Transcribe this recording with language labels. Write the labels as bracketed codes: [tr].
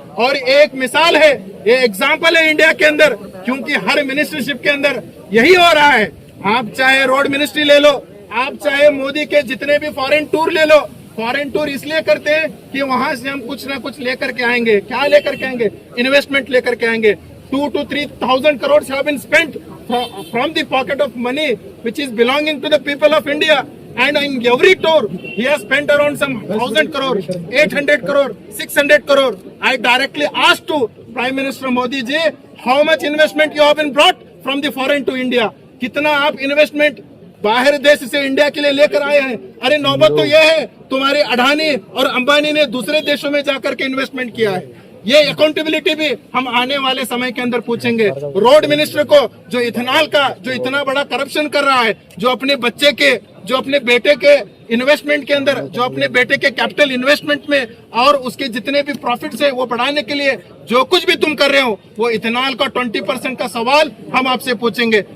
[hi] और एक मिसाल है, ये एग्जाम्पल है इंडिया के अंदर, क्योंकि हर मिनिस्टरशिप के अंदर यही हो रहा है। आप चाहे रोड मिनिस्ट्री ले लो, आप चाहे मोदी के जितने भी फॉरेन टूर ले लो, फॉरेन टूर इसलिए करते हैं कि वहां से हम कुछ ना कुछ लेकर के आएंगे। क्या लेकर के आएंगे? इन्वेस्टमेंट लेकर के आएंगे। [en] 2 to 3,000 crores have been spent from the pocket of money which is belonging to the people of India. and in every tour he has spent around some 1,000 crore, 800 crore, 600 crore. I directly asked to Prime Minister Modi ji, how much investment you have been brought from the foreign to India? [hi] कितना आप investment बाहर देश से India के लिए लेकर आए हैं? अरे नौबत तो यह है, तुम्हारे अडानी और अंबानी ने दूसरे देशों में जाकर के इन्वेस्टमेंट किया है। ये अकाउंटेबिलिटी भी हम आने वाले समय के अंदर पूछेंगे। रोड मिनिस्टर को जो इथेनॉल का जो इतना बड़ा करप्शन कर रहा है, जो अपने बच्चे के, जो अपने बेटे के इन्वेस्टमेंट के अंदर, जो अपने बेटे के कैपिटल इन्वेस्टमेंट में और उसके जितने भी प्रॉफिट्स है वो बढ़ाने के लिए जो कुछ भी तुम कर रहे हो, वो इथेनॉल का 20% का सवाल हम आपसे पूछेंगे।